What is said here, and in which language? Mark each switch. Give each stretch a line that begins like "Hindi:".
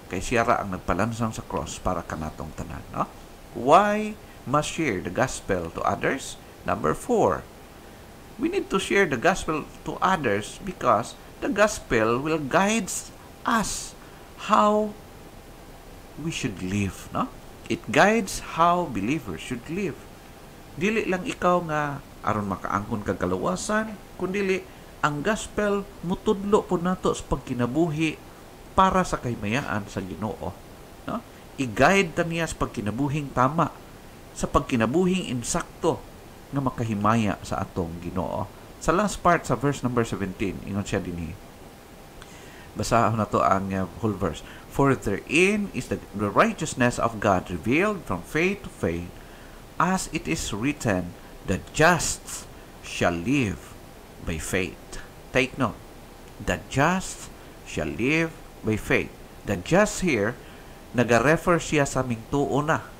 Cebuano: Kay siya ra ang nagpalansang sa cross para kanatong tanan. No?
English: Why must share the gospel to others? Number 4, we need to share the gospel to others because the gospel will guide us how we should live. No? It guides how believers should live.
Cebuano: Dili lang ikaw nga aron makaangkon kag kalawasan, kundi ang gospel mutudlo po nato sa pagkinabuhi para sa kaymayaan sa Ginoo. No? I-guide ta niya sa pagkinabuhing tama, sa pagkinabuhing insakto nga makahimaya sa atong Ginoo. Sa last part sa verse number 17, ingon siya dinhi. Basahon na to ang
English: whole verse. "For therein is the righteousness of God revealed from faith to faith, as it is written, the just shall live by faith." Take note. The just shall live by faith.
Cebuano: The just here, nag-refer siya sa mingtuo na.